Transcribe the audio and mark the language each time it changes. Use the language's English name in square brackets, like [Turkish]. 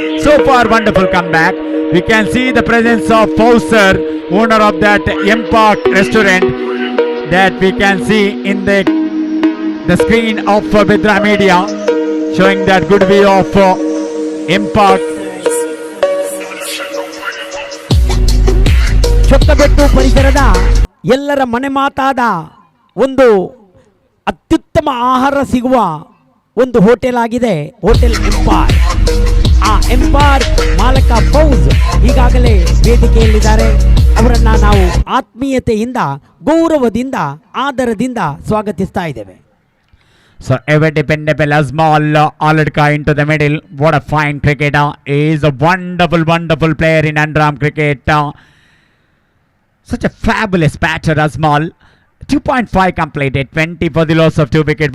[English] So far, wonderful comeback. We can see the presence of Fauser, owner of that M Park restaurant, that we can see in the screen of Vidra Media, showing that good view of Impact. [Kannada] ಚೊಕ್ಕಬೆಟ್ಟು ಪರಿಸರದ ಎಲ್ಲರ ಮನೆ ಮಾತಾದ ಒಂದು ಅತ್ಯುತ್ತಮ ಆಹಾರ ಸಿಗುವ ಒಂದು hotel ಆಗಿದೆ hotel ಎಂಪಾರ್. ಆ ಎಂಪಾರ್ ಮಾಲಕ ಫೌಜ್ ಈಗಾಗಲೇ ವೇದಿಕೆಯಲ್ಲಿದ್ದಾರೆ. ಅವರನ್ನು ನಾವು ಆತ್ಮೀಯತೆಯಿಂದ ಗೌರವದಿಂದ ಆದರದಿಂದ ಸ್ವಾಗತಿಸ್ತಾ ಇದ್ದೇವೆ. [English] So ever dependable Azmal Aladka into the middle. What a fine cricketer. He is a wonderful player in Andram cricket. Such a fabulous batter Azmal. 2.5 completed, 20 for the loss of 2 wicket.